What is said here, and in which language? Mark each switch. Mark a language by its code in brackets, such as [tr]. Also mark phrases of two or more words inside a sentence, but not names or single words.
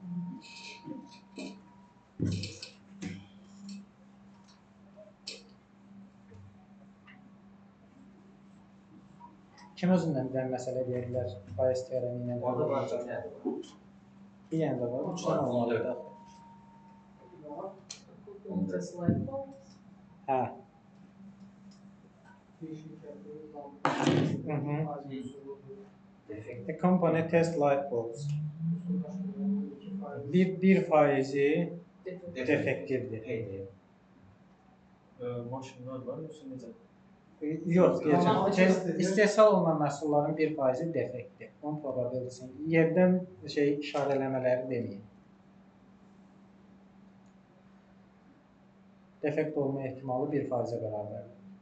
[az] Kim özündən bir dənə məsələ verirlər, Bayes teoremi ilə Orada var, olacaq. Bir dənə də var, 3 dənə olmalıdır. [en] Test light bulbs. [az] Hə. [en] The company test light bulbs. [az] 1% defektivdir. Maşınlar var, yoxsa necə? Yox, deyəcəm. İstehsal olunan məhsulların 1%-i defektdir. Onun probability'si. Yerdən işarələmələri deməyin. Defekt olma ehtimalı 1%-ə bərabərdir.